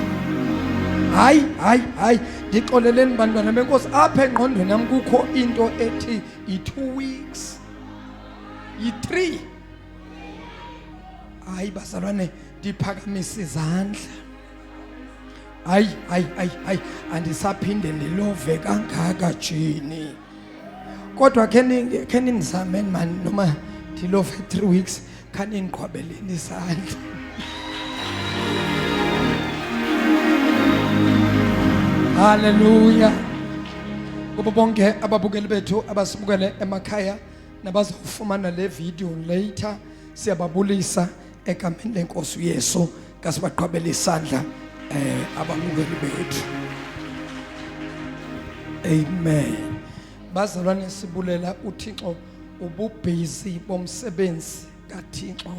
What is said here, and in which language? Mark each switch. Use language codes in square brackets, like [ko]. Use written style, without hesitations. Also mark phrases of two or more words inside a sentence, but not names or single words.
[xh] Hayi ndixoleleni bantwana beNkosi, apha engqondweni yami kukho into ethi i2 weeks. I3. Hayi bazalwane, ndiphakamisa izandla. Hayi andisaphinde ndilove kangaka jini. Kodwa keni nizameni man, noma ndilove 3 weeks khani niqhwabeleni isandla. Hallelujah. Kubo bonke ababukeli bethu abasibukele emakhaya nabazofumana le [en] video later, [xh] Siyababulisa egameni lenkosi uYesu, kasibaqhubela isandla abamukeli bethu. Amen. Bazalwane sibulela uThixo ububhizi bomsebenzi kaThixo.